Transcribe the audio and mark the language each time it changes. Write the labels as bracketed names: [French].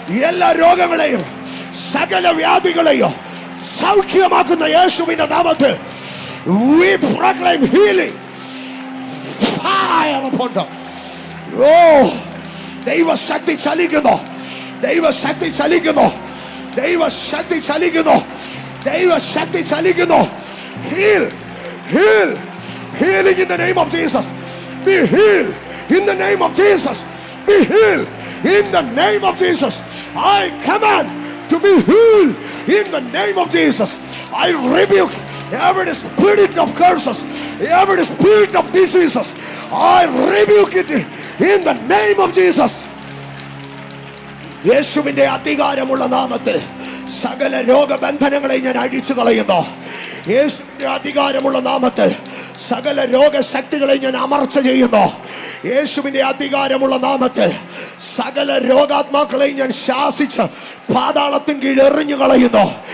[Malayalam] എല്ലാ രോഗങ്ങളെയും സകല വ്യാധികളെയും സൗഖ്യമാക്കുന്ന യേശുവിന്റെ നാമത്തിൽ [English] we proclaim healing. Fire upon them. [Malayalam] Oh, ദൈവശക്തി ചലിക്കുന്നു, ദൈവശക്തി ചലിക്കുന്നു, ദൈവശക്തി ചലിക്കുന്നു, ദൈവശക്തി ചലിക്കുന്നു. [English] Heal, heal, healing in the name of Jesus. Be healed in the name of Jesus. Be healed in the name of Jesus. I command to be healed in the name of Jesus. I rebuke every spirit of curses, every spirit of diseases. I rebuke it in the name of Jesus. [Malayalam] യേശുവിന്റെ അധികാരമുള്ള നാമത്തിൽ സകല രോഗബന്ധനങ്ങളെ ഞാൻ അഴിച്ചു കളയുന്നു. യേശുവിന്റെ അധികാരമുള്ള നാമത്തിൽ സകല രോഗശക്തികളെ ഞാൻ അമർച്ച ചെയ്യുന്നു. യേശുവിന്റെ അധികാരമുള്ള നാമത്തിൽ സകല രോഗാത്മാക്കളെ ഞാൻ ശാസിച്ച് പാതാളത്തിൻ കീഴ് എറിഞ്ഞു കളയുന്നു.